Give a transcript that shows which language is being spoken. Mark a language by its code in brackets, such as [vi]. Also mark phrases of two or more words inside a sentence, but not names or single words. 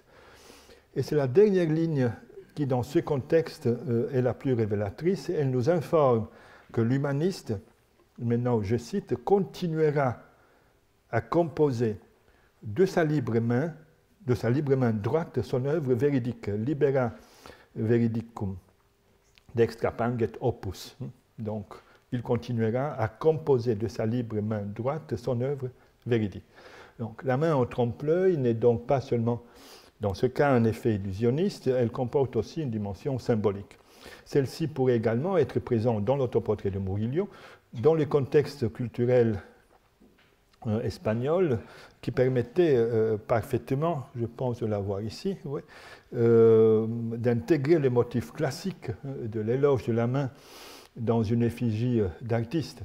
[fr] Et c'est la dernière ligne qui, dans ce contexte, est la plus révélatrice. Elle nous informe que l'humaniste, maintenant je cite, continuera à composer de sa libre main droite son œuvre véridique, [la] libera veridicum, dextrapanget opus. [fr] Donc, il continuera à composer de sa libre main droite son œuvre véridique. Donc, la main en trompe-l'œil n'est donc pas seulement, dans ce cas, un effet illusionniste, elle comporte aussi une dimension symbolique. Celle-ci pourrait également être présente dans l'autoportrait de Murillo, dans le contexte culturel espagnol, qui permettait parfaitement, je pense de l'avoir ici, d'intégrer les motifs classiques de l'éloge de la main dans une effigie d'artiste.